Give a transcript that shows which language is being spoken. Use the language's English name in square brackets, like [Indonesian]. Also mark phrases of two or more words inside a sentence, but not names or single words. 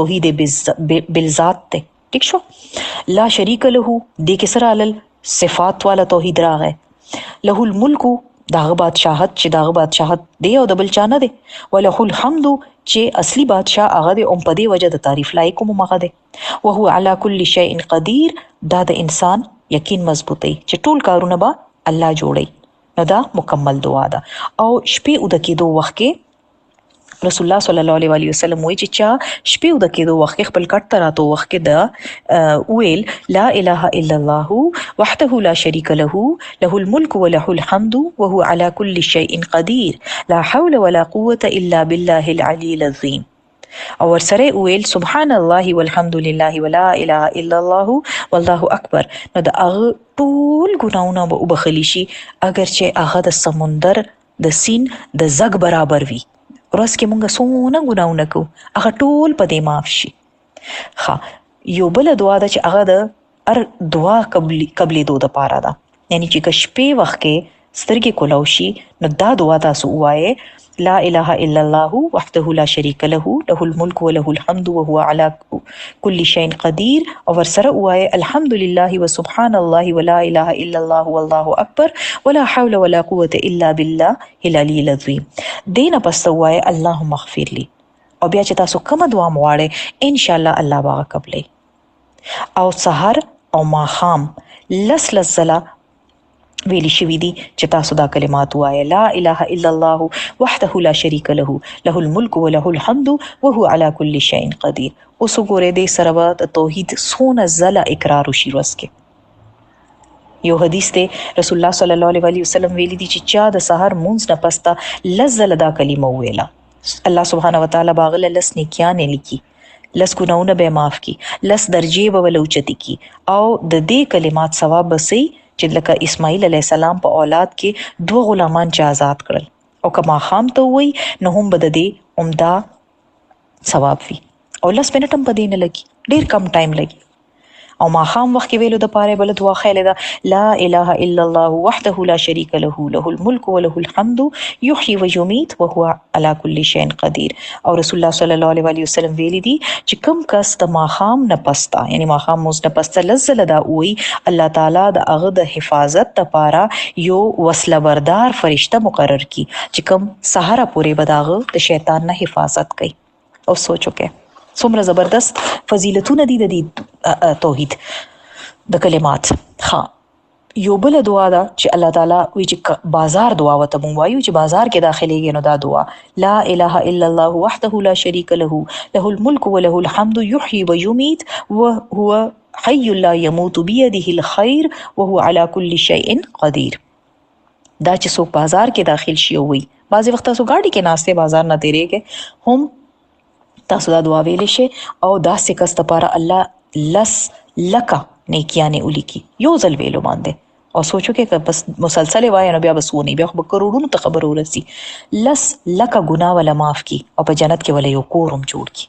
[Pashto] توحید بالذات دی. ټیک شو. [Arabic] لا شریک له، دې کې سره علل صفات والا توحید راغی. له الملک، داغه بادشاہت چې داغه بادشاہت دی او د بل چا نه دی. وله الحمد، چې اصلي بادشاہ هغه دی او په دې وجه د تعریف لایق هم هغه دی. وهو على كل شيء قدیر، [Pashto] دا د انسان یقین مضبوطی چې ټول کارونه به الله جوړي. نو دا مکمل دعا ده. او شپې اوده کېدو وخت کې [Arabic] رسول الله صلی الله علیه وسلم [Pashto] وایي چې چا شپې اوده کېدو وخت کې خپل کټ ته راتو وخت کې دا ویل [Arabic] لا اله الا الله وحده لا شریک له له الملك وله الحمد وهو على كل شيء قدیر لا حول ولا قوة الا بالله العلي العظیم. [Pashto] او ورسره ویل [Arabic] سبحان الله والحمد لله ولا اله الا الله والله اکبر. [Pashto] نو د هغه ټول ګناونه به وبخلی شي اگر چې هغه د سمندر د سین د زګ برابر وي. ورځ کې مونږ څونه ګناونه کوو هغه ټول په دې معاف شي. یو بل دعا ده چې هغه د هر دعا قبلېدو دپاره ده. یعنی چې که شپې وخت کې سترګې کولاو شي نو دا دعا تاسو ووایې [Arabic] لا اله الا الله وحده لا شریک له له الملك وله الحمد وهو على كل شيء قدیر. [Pashto] او ورسره ووایې [Arabic] الحمد لله وسبحان الله ولا اله الا الله والله اکبر ولا حول ولا قوة الا بالله العلي العظیم. [Pashto] دینه پس ووایې [Arabic] اللهم اغفر لي. [Pashto] او بیا چې تاسو کومه دعا مواړئ [Arabic] ان شاء الله [Pashto] الله به قبلې. او سحر او ماښام لس ځله ویلی شوی دي چې تاسو دا کلمات وایه [Arabic] لا اله الا الله وحده لا شریک له له الملك وله الحمد وهو على كل شيء قدیر. [Pashto] اوس وګورئ دې سره به د توحید څونه ځله اقرار وشي ورځ کې. یو حدیث دی [Arabic] رسول الله صلی الله علیه وسلم [Pashto] ویلی دي چې چا د سحر مونځ نه پس ته لس ځله دا کلمه وویله [Arabic] الله سبحانه وتعالی [Pashto] به هغه لس نیکیانې لیکي، لس ګناونه به معاف کی، لس درجې به ول اوچتي کی او د دې کلمات ثواب به سي چې لکه اسماعیل [Arabic] علیه السلام [Pashto] په اولاد کې 2 غلامان چې آزاد کړل او کما خام ته وای نو هم بد دې عمده ثواب وي. او لس منټ هم په دې نه لګي، ډیر کم ټایم لګي. او ما خام وخت کې ویلو د پاره بل دعا خیله ده [Arabic] لا اله الا الله وحده لا شریک له له الملك وله الحمد يحيي ويميت وهو على كل شيء قدیر. [Pashto] او [Arabic] رسول الله صلی الله علیه وسلم [Pashto] ویلی دي چې کوم کس د ما خام نه پستا یعنی ما خام موږ نه پستا لزل دا وی [Arabic] الله تعالی [Pashto] د هغه د حفاظت لپاره یو وسله بردار فرشته مقرر کی چې کوم سحر پورې بداغه د شیطان نه حفاظت کوي. او سوچو کې څومره زبردست فضیلتونه دي د دې توحید د کلمات. یو بل دعا ده چې [Arabic] الله تعالی [Pashto] وی چې بازار دعا وته مونږ وایو چې بازار کې داخليږي نو دا دعا [Arabic] لا اله الا الله وحده لا شریک له له الملك وله الحمد يحيي ويميت وهو حي لا يموت بيده الخير وهو على كل شيء قدیر. [Pashto] دا چې څوک بازار کې داخل شي وي بعضی وخت تاسو گاډي کې ناشته بازار نه تیریږي هم تاسو دا دعا ویلې شي او دا سکس لپاره الله لس لکه نیکیانې ولیکي یو ځل ویلو باندې. او سوچو کې بس مسلسل وای نو بیا بس ونی بیا خو کروڑونو ته خبر ورسي لس لکه ګناه ولا معاف کی او په جنت کې ولا یو کورم جوړ کی.